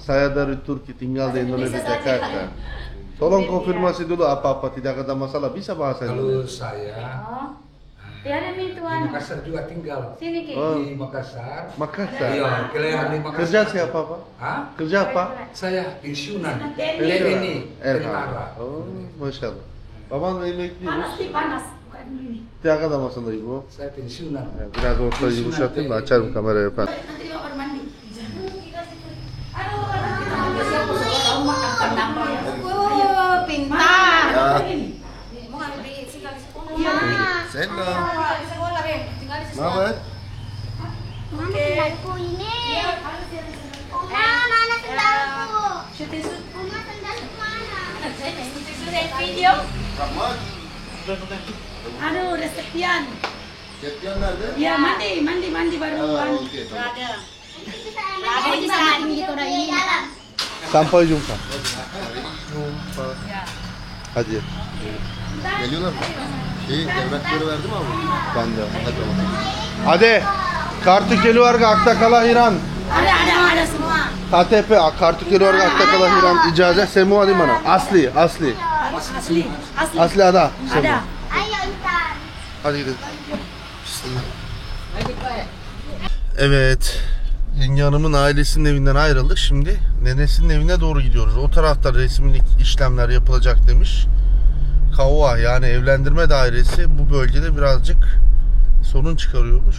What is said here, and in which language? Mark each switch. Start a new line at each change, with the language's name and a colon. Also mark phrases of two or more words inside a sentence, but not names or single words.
Indonesian: Saya dari Turki, tinggal di Indonesia, Jakarta. Tolong konfirmasi dulu apa-apa, tidak ada masalah, bisa bahasa Kalau Indonesia. saya Oh. Tiada nih di tuan. Makassar juga tinggal. Sini Ki. Oh. Di Makassar. Makassar. Iya, kalian di Makassar. Kerja siapa Pak? Hah? Kerja apa? Saya pensiunan. TNI. TNI. Tentara.
Turkish: Oh, maşallah. Baban emekli.
Indonesian: Panas, bukan ini. Tidak ada masalah Ibu. Saya pensiunan. Ya,
Turkish: biraz orta yumuşatayım da açarım kamerayı efendim.
Indonesian: Nanti di kamar mandi. Pintar. Ya. Mau ngambil di tinggal di sekolah. Iya.
Turkish: Selam.
Indonesian: Di sekolah Ren. Tinggal di
Turkish: Ne
Indonesian: sekolah.
Turkish: haber?
Indonesian: Mana sendalku ini? Oma, mana sendalku? Syuting Oma, sendalku mana? video. Aduh, udah sekian.
Turkish: Kepyan nerede?
Indonesian: Ya mandi baru mandi. Ada. Ada di sana gitu udah ini. Sampai jumpa.
Turkish: Hadi. Geliyorlar mı? Devletleri verdi mi abi? Ben de. Hadi.
Indonesian: Kartu keluarga akta kelahiran. Ada semua. KTP kartu keluarga akta kelahiran ijazah semua di mana? Asli. Asli. Asli ada. Ada. Ayo Intan.
Turkish: Hadi gidelim. Bismillah. Evet. Yenge Hanım'ın ailesinin evinden ayrıldık. Şimdi nenesinin evine doğru gidiyoruz. O tarafta resmilik işlemler yapılacak demiş. Kavva yani evlendirme dairesi bu bölgede birazcık sorun çıkarıyormuş.